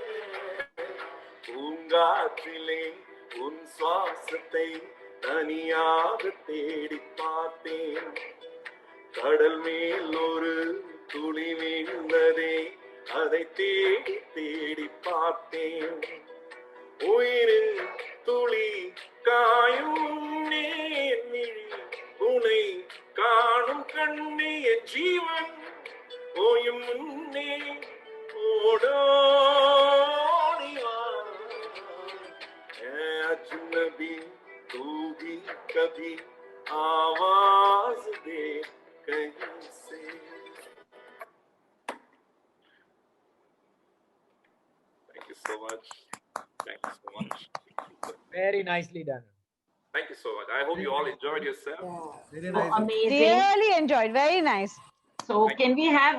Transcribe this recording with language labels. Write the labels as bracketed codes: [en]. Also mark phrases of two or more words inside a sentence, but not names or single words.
[ta] பூங்காற்றிலே உன் சுவாசத்தை தனியாக தேடி பார்த்தேன், கடல் மேல் ஒரு துளி விழுந்ததே அதை தேடி தேடி பார்த்தேன், உயிரின் துளி காயும் நேர்மிழி உனை காணும் கண்ணே என் ஜீவன் ஓயும் முன்னே ஓடோடி வா, [hi] अजनबी तू भी कभी आवाज दे कहीं से. [en] Thank you so much. Thank you so much. Very nicely done. Thank you so much. I hope you all enjoyed yourself. Very Oh, nice. amazing. Really enjoyed. Very nice. So can we have